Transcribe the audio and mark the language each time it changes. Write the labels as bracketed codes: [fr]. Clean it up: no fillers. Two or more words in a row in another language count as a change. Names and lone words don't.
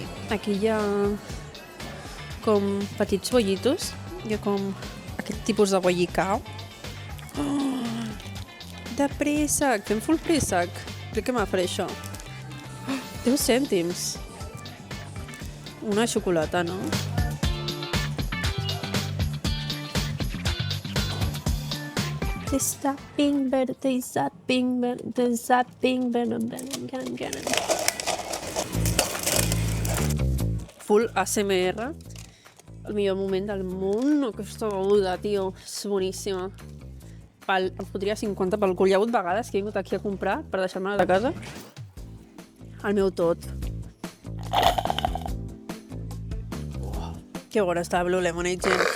[ca] Aquí hi ha com petits bollitos. Hi ha com aquest tipus de bollicao. Oh, de préssec, fem full préssec. Crec que m'afaré això. 10 cèntims. Una xocolata, no? [en] Taste that pink better, taste that pink better, taste that pink better, better. Full ASMR. [ca] El millor moment del món, aquesta beguda, tio. És boníssima. Em fotria 50 pel cul. Hi ha hagut vegades que he vingut aquí a comprar per deixar-me de casa. El meu tot. Que bona està Blue Lemonade, gent.